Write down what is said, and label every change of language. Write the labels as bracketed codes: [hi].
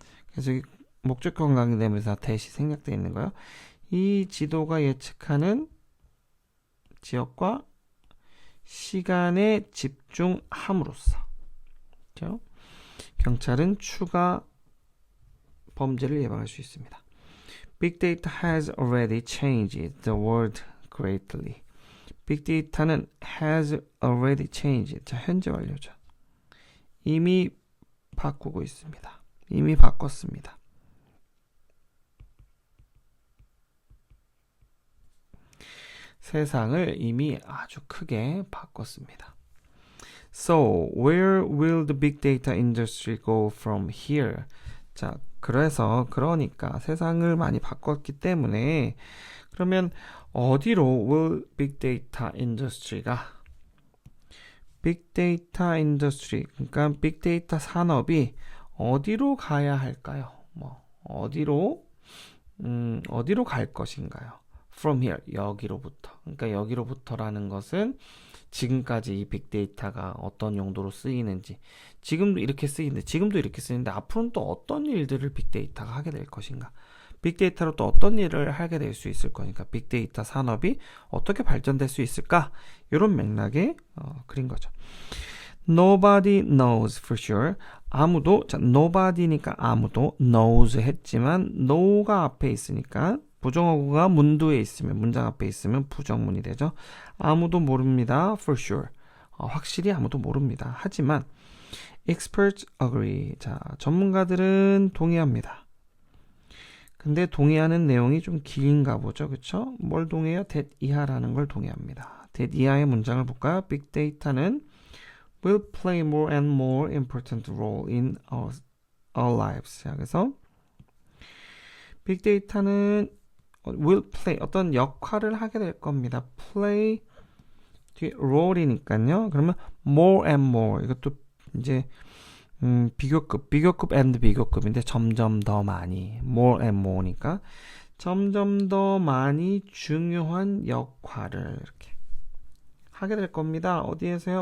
[ko] 그래서 여기 목적형 관계되면서 대시 생략되어 있는 거예요. 이 지도가 예측하는 지역과 시간에 집중함으로써. 그렇죠? 경찰은 추가 범죄를 예방할 수 있습니다. [en] Big data has already changed the world greatly. Big data [ko] 는 [en] has already changed. [ko] 자, 현재 완료죠. 이미 바꾸고 있습니다. 이미 바꿨습니다. 세상을 이미 아주 크게 바꿨습니다. [en] So, where will the big data industry go from here? [ko] 자, 그러니까 세상을 많이 바꿨기 때문에 그러면 어디로 [en] will big data industry [ko] 가 big data industry 그러니까 big data 산업이 어디로 가야 할까요? 어디로 갈 것인가요? [en] From here, [ko] 여기로부터. 그러니까 여기로부터라는 것은 지금까지 이 빅데이터가 어떤 용도로 쓰이는지, 지금도 이렇게 쓰이는데 앞으로는 또 어떤 일들을 빅데이터가 하게 될 것인가? 빅데이터로 또 어떤 일을 하게 될 수 있을 거니까 빅데이터 산업이 어떻게 발전될 수 있을까? 이런 맥락에 그린 거죠. [en] Nobody knows for sure. [ko] nobody니까 아무도 knows 했지만 no가 앞에 있으니까 부정어구가 문두에 있으면 문장 앞에 있으면 부정문이 되죠. 아무도 모릅니다. [en] For sure. [ko] 확실히 아무도 모릅니다. 하지만 [en] experts agree. [ko] 자, 전문가들은 동의합니다. 근데 동의하는 내용이 좀 긴가 보죠. 그쵸? 뭘 동의해요? that 이하라는 걸 동의합니다. that 이하의 문장을 볼까요? [en] Big data [ko] 는 [en] will play more and more important role in our lives. [ko] 자, 그래서 빅 데이터는 will play 어떤 역할을 하게 될 겁니다. play 뒤에 role이니까요. 그러면 [en] more and more [ko] 이것도 이제 비교급 and 비교급인데 점점 더 많이 more and more니까 점점 더 많이 중요한 역할을 이렇게 하게 될 겁니다. 어디에서요?